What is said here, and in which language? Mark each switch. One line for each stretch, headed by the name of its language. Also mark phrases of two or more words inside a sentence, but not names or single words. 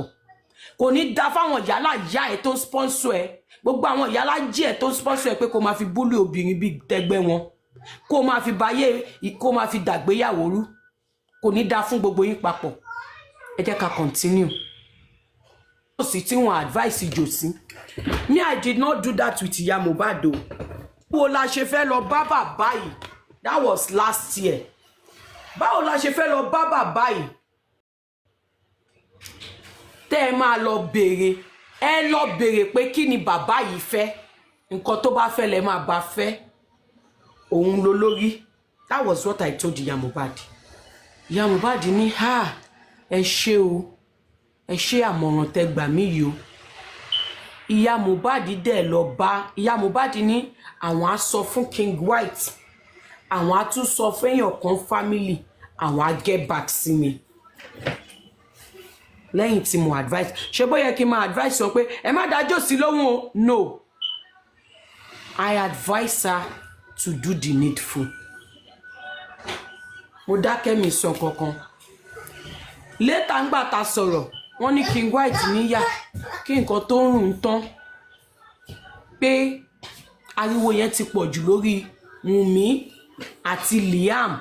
Yoruba: Kò ní dá fáwọn ìyálà ìyá ẹ̀ tó sponsor ẹ. Gbogbo àwọn ìyálà jí ẹ̀ tó sponsor ẹ pé kó máa fi búlì obìnrin bí tẹgbẹ́ wọn. Kó máa fi bayé, kó máa fi dàgbéyàwó rú. Kò ní dá fún gbogbo yín papọ̀. Ẹ jẹ́ ká continue. Josi tí wọ́n advice Josi.
English: Me, I did not do that with ìyá Mohbad o.
Yoruba: Báwo la ṣe fẹ́ lọ bá bàbá yìí?
English: That was last year.
Yoruba: Báwo la ṣe fẹ́ lọ bá bàbá yìí? Tẹ́ ẹ máa lọ béèrè. Ẹ lọ béèrè pé kí ni bàbá yìí fẹ́. Nǹkan tó bá fẹ́ lẹ máa bá fẹ́. Òun ló lórí.
English: That was what I told ìyá Mohbad.
Yoruba: Ìyá Mohbad ní ẹ ṣé o. Ẹ ṣé àmọ̀ràn tẹ́ gbà mí yìí o. Ìyá Mohbad dẹ̀ lọ bá. Ìyá Mohbad ní àwọn á sọ fún King White. Àwọn á tún sọ fẹ́yàn kan family. Àwọn á
English: get back
Yoruba: sí mi. Lẹ́yìn tí mo advice. Ṣé bóyá kí n máa advice wọn pé ẹ má dá Josi lóhùn o?
English: No. I advise her to do the needful.
Yoruba: Mo dákẹ́ mi sọ kankan. Later ńgbà tá sọ̀rọ̀, wọ́n ní King White níyà kí nǹkan tó ń rùn tán. Pé ariwo yẹn ti pọ̀ jù lórí Wùnmí àti Liam.